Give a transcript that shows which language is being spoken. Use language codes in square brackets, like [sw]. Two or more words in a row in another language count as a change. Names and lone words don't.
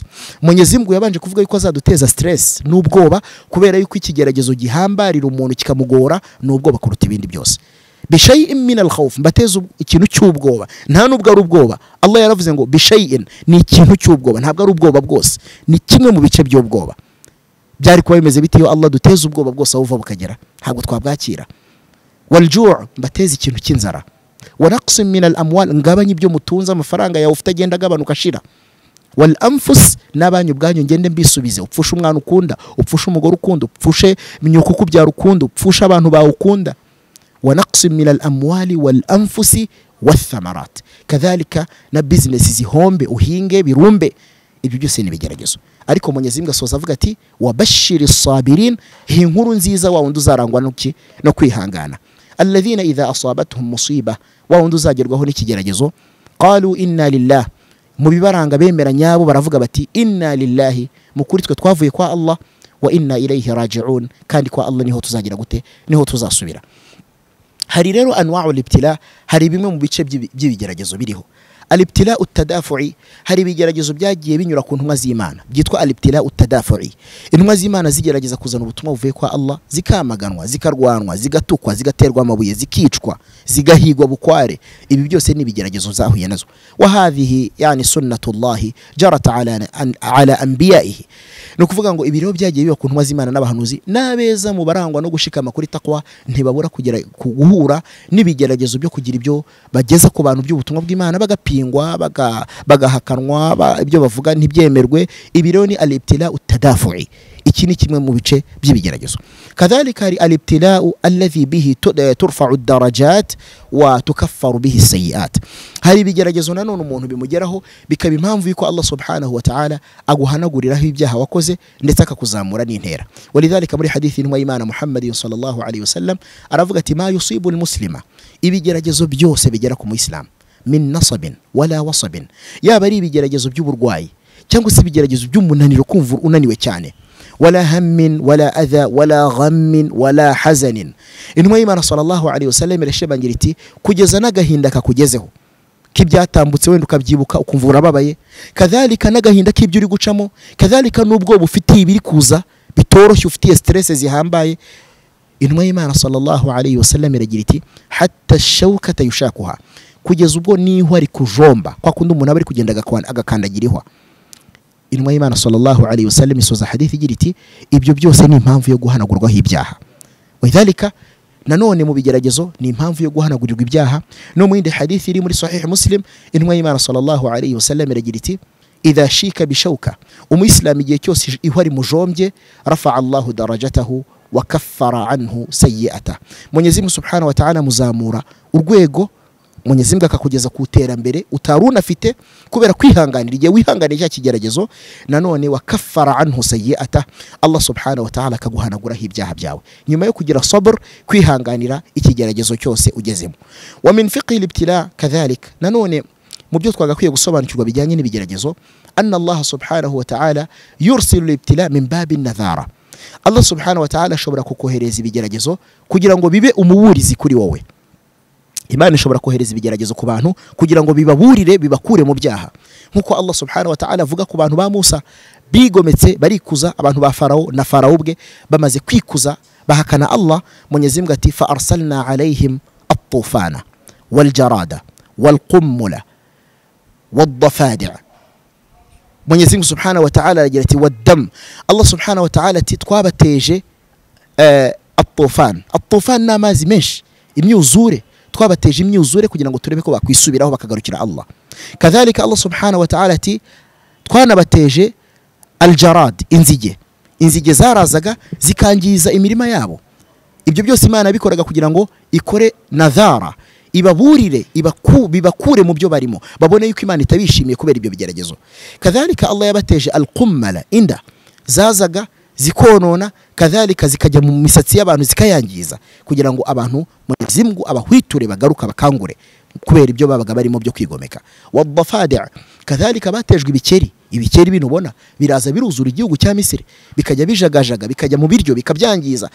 [rw] Mwenyezi Mungu yabanje kuvuga yuko azaduteza stress n'ubwoba kubera yuko ikigeragezo gihambarira umuntu kikamugora n'ubwoba kuruta ibindi byose. [ar] بشيء من الخوف, [rw] mbateza ikintu cy'ubwoba, nta nubwo ari ubwoba. Allah yaravuze ngo bishay'in, ni ikintu cy'ubwoba, ntabwo ari ubwoba bwose, ni kimwe mu bice by'ubwoba. Byari kuba bimeze bite iyo Allah duteza ubwoba bwose aho uva bukagera? Ntabwo twabwakira. Wal-ju', mbateza ikintu cy'inzara. [ar] ونقص من الأموال, [rw] ngabanye ibyo mutunza, amafaranga yawe ufite agenda agabanuka ashira. [ar] والأنفس, [rw] n'abanyu bwanyu ngende mbisubize, upfusha umwana ukunda, upfusha umugore ukunda, upfushe myuko kubyara ukunda, upfusha abantu bawe ukunda. [ar] ونقص من الأموال والأنفس والثمرات كذلك [rw] na business zihombe uhinge birumbe. Ibyo byose ni bigeragezo, ariko Mwenyezi Mungu asoza avuga ati [ar] وبشر الصابرين, [rw] inkuru nziza wa wundi uzarangwa no kwihangana. [ar] الذين إذا أصابتهم مصيبة, [rw] wa wundi uzagerwaho n'ikigeragezo, [ar] قالوا إنا لله, [rw] mu bibaranga bemera nyabo baravuga bati [ar] إنا لله, [rw] mukuri twe twavuye kwa Allah, [ar] وإنا إليه راجعون, [rw] kandi kwa Allah niho tuzagira gute, niho tuzasubira. Hari rero [ar] أنواع الابتلاء, [rw] hari bimwe mu bice by'ibigeragezo biriho. [ar] الابتلاء التدافعي, [rw] hari ibigeragezo byagiye binyura ku ntumwa z'Imana byitwa [ar] الابتلاء التدافعي. [rw] Intumwa z'Imana zigerageza kuzana ubutumwa buvuye kwa Allah, zikamaganwa, zikarwanwa, zigatukwa, zigaterwa amabuye, zikicwa, zigahigwa bukware. Ibi byose ni ibigeragezo zahuye nazo. [ar] وهذه يعني سنة الله جرت على أنبيائه, [rw] no kuvuga ngo ibiro byagiye biba ku ntumwa z'Imana n'abahanuzi n'abeza mu barangwa no gushikama kuri takwa, ntibabura kugera guhura n'ibigeragezo byo kugira ibyo bageza ku bantu by'ubutumwa bw'Imana, bagapingwa, bagahakanwa, ibyo bavuga ntibyemerwe. Ibiro ni [ar] الابتلاء التدافعي, [rw] iki ni kimwe mu bice by'ibigeragezo. [ar] كذلك hari الابتلاء الذي به ترفع الدرجات وتكفر به السيئات, [rw] hari ibigeragezo nanone umuntu bimugeraho bikaba impamvu yuko Allah [ar] سبحانه وتعالى [rw] aguhanaguriraho ibyaha wakoze ndetse akakuzamura n'intera. Walidhalika muri hadithi y'intumwa y'Imana Muhammadin [ar] صلى الله عليه وسلم [rw] aravuga ati [ar] ما يصيب المسلم, [rw] ibigeragezo byose bigera ku muislamu, [ar] من نصب ولا وصب, [rw] yaba ari ibigeragezo by'uburwayi cyangwa se ibigeragezo by'umunaniro, kumva unaniwe cyane, [ar] ولا هم ولا أذى ولا غم ولا حزن. [rw] Intumwa y'Imana [ar] صلى الله عليه وسلم [rw] irashimangira iti kugeza n'agahinda kakugezeho kibyatambutse wenda ukabyibuka ukumva urababaye, kadhalika n'agahinda k'ibyo uri gucamo, kadhalika n'ubwo bufitiye ibiri kuza bitoroshye, ufitiye stress zihambaye. Intumwa y'Imana [ar] صلى الله عليه وسلم [rw] iragira iti [ar] حتى الشوكة يشاكها, [rw] kugeza ubwo niho ari kujomba kwa kundi umuntu aba ari kugenda agakandagirihwa. Intumwa y'Imana [ar] صلى الله عليه وسلم [rw] isoza hadithi igira iti ibyo byose ni impamvu yo guhanagurwaho ibyaha. Wadhalika nanone mu bigeragezo ni impamvu yo guhanagurirwa ibyaha. No mu yindi hadithi iri muri sahih Muslim, intumwa y'Imana [ar] صلى الله عليه وسلم [rw] iragira iti [ar] إذا شيك بشوكة, [rw] umuyisilamu igihe cyose ihwari mujombye, [ar] رفع الله درجاته وكفر عنه سيئاته, [rw] Mwenyezi Mungu [ar] سبحانه وتعالى [rw] muzamura urwego, Mwenyezi Mungu akakugeza ku iterambere utaruna afite kubera kwihanganira igihe wihanganiye cya kigeragezo. Nanone [ar] وكفر عنه سيئاته, [rw] Allah [ar] سبحانه وتعالى [rw] akaguhanaguraho ibyaha byawe nyuma yo kugira sabr, kwihanganira ikigeragezo cyose ugezemo. [ar] ومن فقه الابتلاء كذلك, [rw] nanone mu byo twagakwiye gusobanukirwa bijyanye n'ibigeragezo, [ar] أن الله سبحانه وتعالى يرسل الابتلاء من باب النذارة, [rw] Allah [ar] سبحانه وتعالى [rw] ashobora kukohereza ibigeragezo kugira ngo bibe umuburizi kuri wowe. Imana ishobora kohereza ibigeragezo ku bantu kugira ngo bibaburire, bibakure mu byaha, nkuko Allah [ar] سبحانه وتعالى [rw] avuga ku bantu ba Musa bigometse barikuza, abantu ba Farao na Farao bwe bamaze kwikuza bahakana Allah. Mwenyezi Mungu ati [ar] فأرسلنا عليهم الطوفان والجراد والقمل والضفادع'. [rw] Mwenyezi Mungu [ar] سبحانه وتعالى [rw] aragira ati waddam, Allah [ar] سبحانه وتعالى [rw] ati twabateje at-tufan, at-tufan n'amazi menshi, imyuzure, twabateje imyuzure kugira ngo turebe ko bakwisubiraho bakagarukira Allah. Kadhalika Allah [ar] سبحانه وتعالى [rw] ati twanabateje al-jarad, inzige zarazaga zikangiza imirima yabo. Ibyo byose Imana bikoraga kugira ngo ikore nadhara, ibaburire, bibakure mu byo barimo, babone yuko Imana itabishimiye kubera ibyo bigeragezo. Kadhalika Allah yabateje al-qummala, inda zazaga zikonona, kadhalika zikajya mu misatsi y'abantu zikayangiza kugira ngo abantu Mwenyezi Mungu abahwiture bagaruka bakangure kubera ibyo babaga barimo byo kwigomeka. Wadafadi', kadhalika batejwe ibikeri, ibikeri bintu ubona biraza biruzura igihugu cya Misiri bikajya bijagajaga bikajya mu biryo bikabyangiza.